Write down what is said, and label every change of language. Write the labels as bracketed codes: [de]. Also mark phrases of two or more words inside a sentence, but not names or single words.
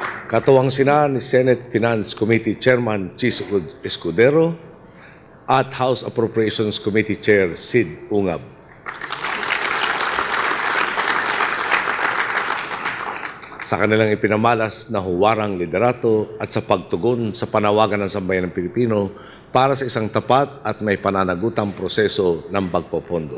[tl] Katuwang sina ni Senate Finance Committee Chairman Chis Escudero at House Appropriations Committee Chair Sid Ungab. Sa kanilang ipinamalas na huwarang liderato at sa pagtugon sa panawagan ng sambayan ng Pilipino para sa isang tapat at may pananagutang proseso ng pagpopondo.